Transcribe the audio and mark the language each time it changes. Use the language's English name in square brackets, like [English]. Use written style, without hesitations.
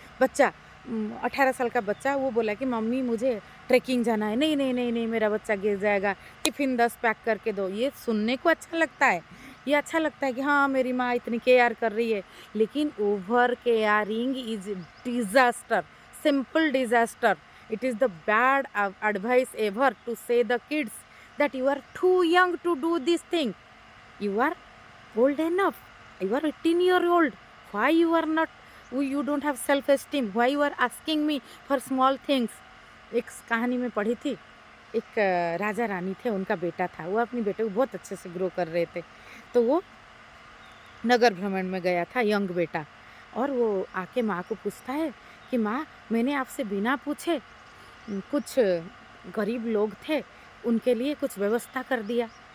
[Hindi] बच्चा 18 साल का बच्चा वो बोला कि मम्मी मुझे ट्रैकिंग जाना है, नहीं नहीं नहीं नहीं मेरा बच्चा गिर जाएगा, टिफ़िन 10 पैक करके दो। ये सुनने को अच्छा लगता है, ये अच्छा लगता है कि हाँ मेरी माँ इतनी केयर कर रही है, लेकिन [English] Over caring is disaster, simple disaster. It is the bad advice ever to say the kids that you are too young to do this thing. You are old enough. You are 18-year-old. Why you are not? You don't have self-esteem. Why you are asking me for small things? [Hindi] एक कहानी में पढ़ी थी, एक राजा रानी थे, उनका बेटा था, वो अपनी बेटे को बहुत अच्छे से ग्रो कर रहे थे, तो वो नगर भ्रमण में गया था, यंग बेटा, और वो आके माँ को पूछता है कि माँ मैंने आपसे बिना पूछे कुछ गरीब लोग थे उनके लिए कुछ व्यवस्था कर दिया।